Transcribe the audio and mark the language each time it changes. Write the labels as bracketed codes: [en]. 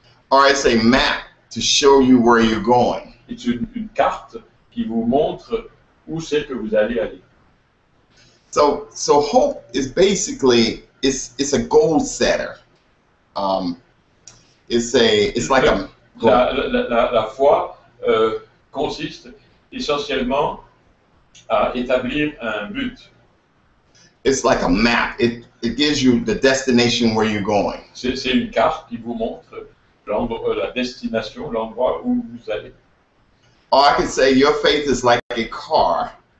[en] Or it's a map to show you where you're going. [fr] C'est une carte qui vous montre où c'est que vous allez aller. [en] So hope is basically it's a goal setter. It's like a [fr] La foi consiste essentiellement à établir un but. [en] it's like a map. It gives you the destination where you're going. [fr] C'est une carte qui vous montre la destination, l'endroit où vous allez. [en] Or I could say your faith is like a car.